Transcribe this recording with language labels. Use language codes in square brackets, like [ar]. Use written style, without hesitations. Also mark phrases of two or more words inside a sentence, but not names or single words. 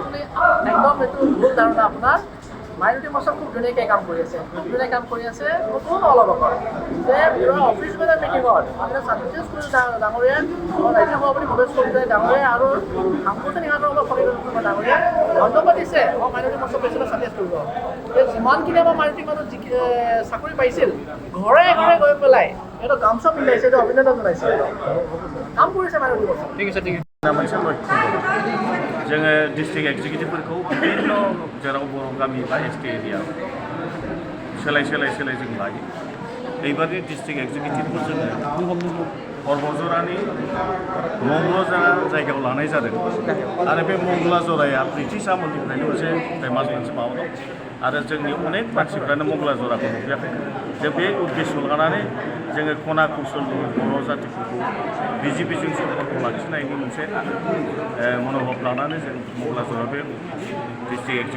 [as] একদম এইটো ভুল ধাৰণা আপোনাৰ মাইনৰিটি মৰ্চা খুব ধুনীয়াকৈ কাম কৰি আছে নতুন অলপ আগত যে [en] office bearer meetingত [as] আপোনাৰ শান্তিশ ডাঙৰীয়া ৰাজ্যিক সভাপতি ভৱেশ ডাঙৰীয়া আৰু সাংগঠনিক ফণীন্দ্ৰ ডাঙৰীয়া ধন্যবাদ দিছে আমাৰ মাইনৰিটি মৰ্চা প্ৰেচিডেণ্ট চান্দেশ কৰিব যে যিমানখিনি আমাৰ মাইনৰিটি মাজত চাকৰি পাইছিল ঘৰে ঘৰে গৈ পেলাই সিহঁতক গামোচা পিন্ধাইছে এইটো অভিনন্দন জনাইছে কাম কৰিছে মাইনৰিটি মৰ্চা ঠিক আছে [brx] मोनसे लक्ष्य जोङो [en] district executiveफोरखौ [brx] बिभिन्न जेराव बर' गामि बा [en] ST area [brx] सोलाय जों लायो এইবারनि [en] district executiveखौ [brx] जोङो परबजरानि मंगलजरा जायगायाव लानाय जादों आरो बे मंगलाजराया ब्रिटिश आमोलनिफ्रायनो मोनसे फेमास मोनसे माबा दं आरो जोंनि अनेक मानसिफ्रानो मंगलाजराखौ नुफेराखै जों बे उद्देश्य लानानै जोङो खना कौशलनि बर' जातिफोरखौ बिजेपिजों सम्पर्क लाखिनायनि मोनसे मनोभाब लानानै जों मंगलाजरा बे [en] district executiveखौ